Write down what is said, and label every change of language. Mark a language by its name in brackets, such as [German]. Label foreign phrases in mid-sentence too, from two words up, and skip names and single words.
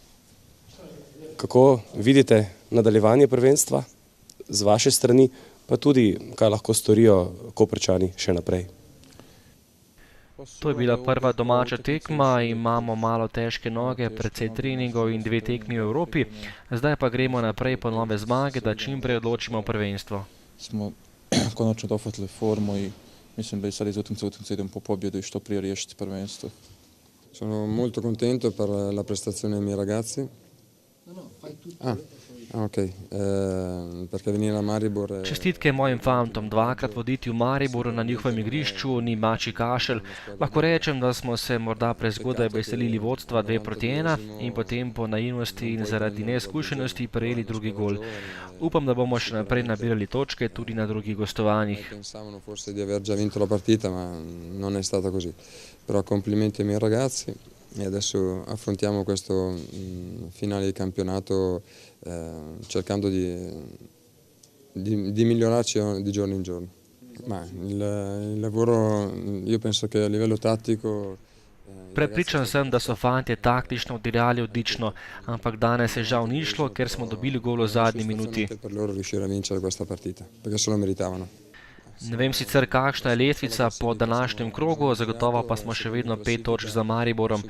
[Slovenian] Kako vidite nadaljevanje prvenstva z vaše strani, pa tudi kaj lahko storijo Koprčani še naprej? To je bila prva domača tekma, imamo malo težke noge, precej treningov in 2 tekmi v Evropi. Zdaj pa gremo naprej po nove zmage, da čim prej odločimo prvenstvo. [Croatian] Smo konačno dohvatili formu i mislim da i sad iz utakmice idemo po pobjedu i što prije riješiti prvenstvo. [Italian] Sono molto contento per la prestazione dei miei ragazzi. [Slovenian] Čestitke mojim fantom, 2krat voditi v Mariboru na njihovem igrišču ni mačji kašelj. Lahko rečem, da smo se morda prezgodaj veselili vodstva 2-1 in potem po naivnosti in zaradi neizkušenosti prejeli drugi gol. Upam, da bomo še naprej nabirali točke tudi na drugih gostovanjih. [Italian] Pensavano forse di aver già vinto la partita, ma non è stata così. Però complimenti ai miei ragazzi e adesso affrontiamo questo finale di campionato cercando di migliorarci di giorno in giorno. Ma il lavoro, io penso che a livello tattico. [Slovenian] Prepričan sem, da so fantje taktično odigrali odlično, ampak danes je žal ni šlo, ker smo dobili gol v zadnji minuti. Ne vem sicer, kakšna je letvica po današnjem krogu, zagotovo pa smo še vedno 5 točk za Mariborom.